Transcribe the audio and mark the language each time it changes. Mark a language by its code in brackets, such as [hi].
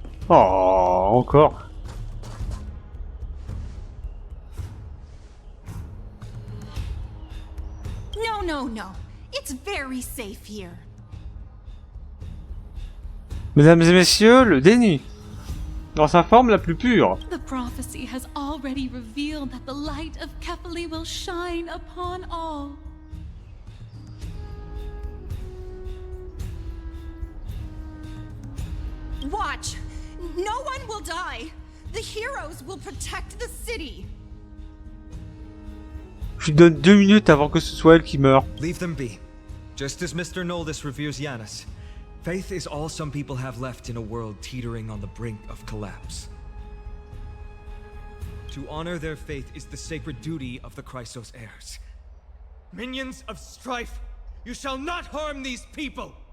[fr] Oh, encore. [en] No. It's very safe here. [fr] Mesdames et messieurs, le déni. Dans sa forme la plus pure. [en] The prophecy has already revealed that the light of Kefali will shine upon all. Watch! No one will die! The heroes will protect the city! [fr] Je lui donne 2 minutes avant que ce soit elle qui meure. [en] Leave them be. Just as Mr. Noldus reveres Janus, faith is all some people have left in a world teetering on the brink of collapse. To honor their faith is the sacred duty of the Chrysos heirs. Minions of strife, you shall not harm these people!